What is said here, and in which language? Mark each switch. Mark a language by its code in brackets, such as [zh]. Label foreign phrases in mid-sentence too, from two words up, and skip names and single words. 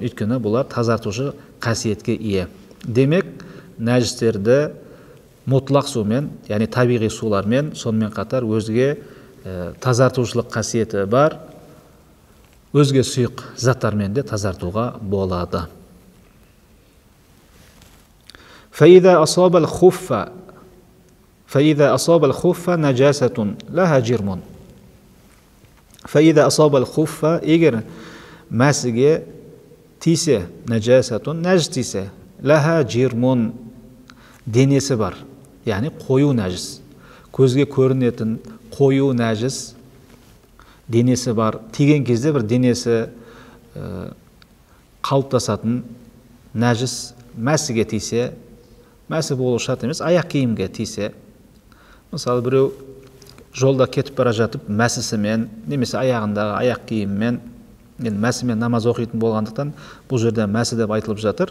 [kk] Өйткені бұлар тазартушы қасиетке ие. Демек, нәжістерді мұтлақ сумен, яғни табиғи сулармен, сонымен қатар өзге тазартушылық қасиеті бар өзге сұйық заттармен де тазартуға болады. [ar] فإذا أصاب الخف نجاسة لها جرم. فإذا أصاب الخف, [kk] егер мәсіге тисе, нәжасатун, нәжіс тисе, [ar] لها جرم, [kk] денесі бар, яғни қою нәжіс, көзге көрінетін қою нәжіс денесі бар, тиген кезде бір денесі қалыптасатын нәжіс мәсіге тисе, мәсі болу шарт емес, аяқ киімге тисе, мысалы біреу жолда кетіп бара жатып мәсісімен, немесе аяғындағы аяқ киіммен, мәсімен намаз оқитын болғандықтан бұл жерде мәсі деп айтылып жатыр.